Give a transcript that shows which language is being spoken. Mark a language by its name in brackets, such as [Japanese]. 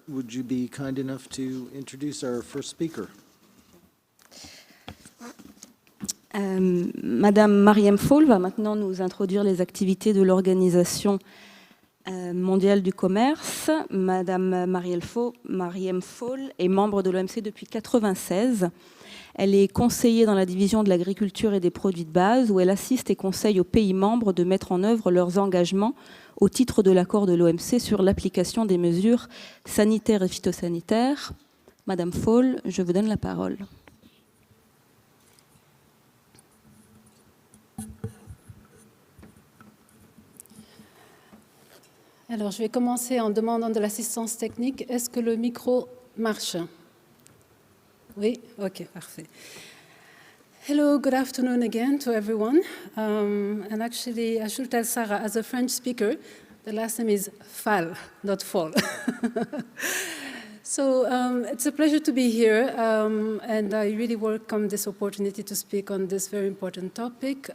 [English] Would you be kind enough to introduce our first speaker? [French] Madame Mariam Fall va maintenant nous introduire les activités de l'Organisation mondiale du commerce. Madame Mariam Fall est membre de l'OMC depuis 1996. Elle est conseillère dans la division de l'agriculture et des produits de base, où elle assiste et conseille aux pays membres de mettre en œuvre leurs engagements au titre de l'accord de l'OMC sur l'application des mesures sanitaires et phytosanitaires. Madame Fall, je vous donne la parole. Alors, je vais commencer en demandant de l'assistance technique. Est-ce que le micro marche? Oui? Ok, parfait. [English] Hello, good afternoon again to everyone. And actually, I should tell Sarah, as a French speaker, the last name is Fall, not Fall. So it's a pleasure to be here, and I really welcome this opportunity to speak on this very important topic.